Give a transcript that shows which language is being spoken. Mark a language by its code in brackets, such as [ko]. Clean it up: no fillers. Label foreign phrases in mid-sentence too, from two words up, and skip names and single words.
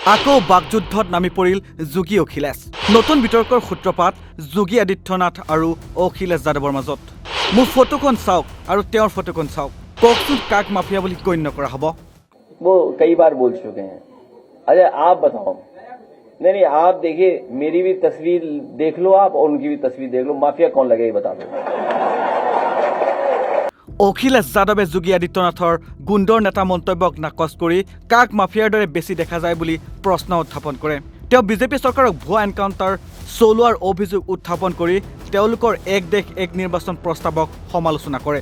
[as] আকৌ বাকযুদ্ধত নামি পৰিল যোগী অখিলেশ। নতুন বিতৰ্কৰ সূত্ৰপাত যোগী আদিত্যনাথ আৰু অখিলেশ যাদৱৰ মাজত। মোৰ ফটোখন চাওক আৰু তেওঁৰ ফটোখন চাওক, কওকচোন কাক মাফিয়া বুলি গণ্য কৰা হ'ব? [hi] वो कई बार बोल चुके हैं। अच्छा आप बताओ। नहीं आप देखिए, मेरी भी तस्वीर देख लो आप और उनकी भी तस्वीर देख लो, माफिया कौन लगे ये बता दो। [as] অখিলেশ যাদৱে যোগী আদিত্যনাথৰ গুণ্ডৰ নেতা মন্তব্যক নাকচ কৰি কাক মাফিয়াৰ দৰে বেছি দেখা যায় বুলি প্ৰশ্ন উত্থাপন কৰে। তেওঁ বিজেপি চৰকাৰক ভুৱা এনকাউণ্টাৰ চলোৱাৰ অভিযোগ উত্থাপন কৰি তেওঁলোকৰ এক দেশ এক নিৰ্বাচন প্ৰস্তাৱক সমালোচনা কৰে।